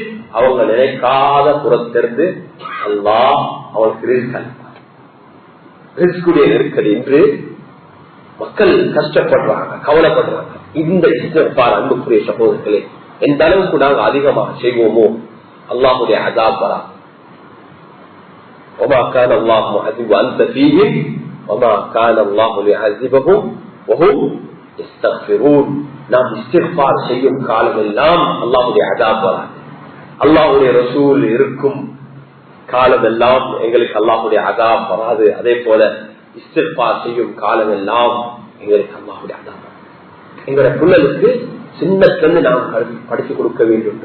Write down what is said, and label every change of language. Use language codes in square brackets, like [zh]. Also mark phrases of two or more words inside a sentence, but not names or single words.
[ta] அவங்க நினைக்காத புறத்திலிருந்து அல்லாஹ் அவங்களுக்கு ரிஸ்க் அளிப்பார். ரிஸ்குடைய நெருக்கடி என்று மக்கள் கஷ்டப்படுறாங்க, கவலைப்படுறாங்க. இந்த இஸ்திக்பார் அன்புக்குரிய சகோதரர்களே, எந்த அளவுக்கு நாங்கள் அதிகமாக செய்வோமோ அல்லாஹ்வுடைய அஸாப் வரா. [ar] وما كان الله معذب وانت فيهم وما كان الله ليعذبهم وهم يستغفرون. [ta] நாம் இஸ்திக்பார் செய்யும் காலமெல்லாம் அல்லாஹ்வுடைய அஸாப் வரா. அல்லாஹ்வுடைய ரசூல் இருக்கும் காலமெல்லாம் எங்களுக்கு அல்லாஹ்வுடைய அஸாப் வராது. அதே போல இஸ்திக்பார் செய்யும் காலமெல்லாம் எங்களுக்கு அல்லாஹ்வுடைய அஸாப். எங்களுடைய பிள்ளைகளுக்கு சின்னத்திலிருந்து நாம் படித்து கொடுக்க வேண்டும்.